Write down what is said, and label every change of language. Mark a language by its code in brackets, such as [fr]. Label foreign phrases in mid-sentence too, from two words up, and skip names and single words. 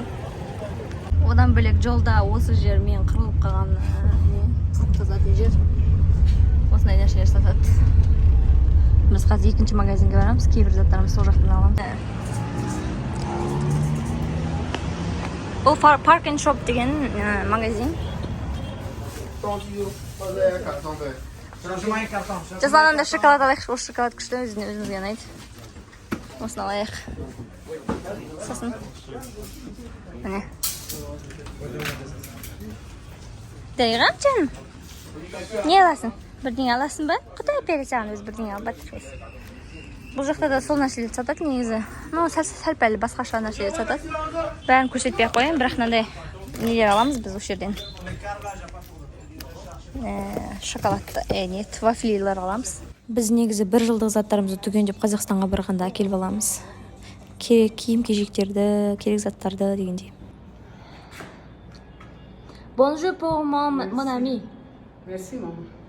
[kk] Одан бөлек жолда осы жер мен қырылып қалған фрукт сататын жер. Осындай нәрселер сатады. Біз қазір екінші магазинге барамыз, кейбір заттарымыз сол жақтан аламыз. Бұл Park and Shop деген магазин. [pt] 30 euro. Fazer cartão, velho. Transformar em cartão. [kk] Жасананда шоколад алайық, осы шоколад күшті өзімізге ұнайды. Осыны алайық. Сосын. Міне. Дайғам жаным. Не аласың? Бірдеңе аласың ба? Құдай бере саған өз бірдеңе алып батырмыз. Бұл жақта да сол нәрселерді сатады негізі. Сәл-пәл басқаша нәрселерді сатады. Бәрін көрсетпей қояйын, бірақ мынандай нелер аламыз біз осы жерден. Шоколадты, вафлилер аламыз. Біз негізі бір жылдық заттарымызды түгендеп Қазақстанға барғанда әкеліп аламыз. Керек киім-кешектерді, керек заттарды дегендей. [fr] Bonjour pour mon ami. Merci, maman.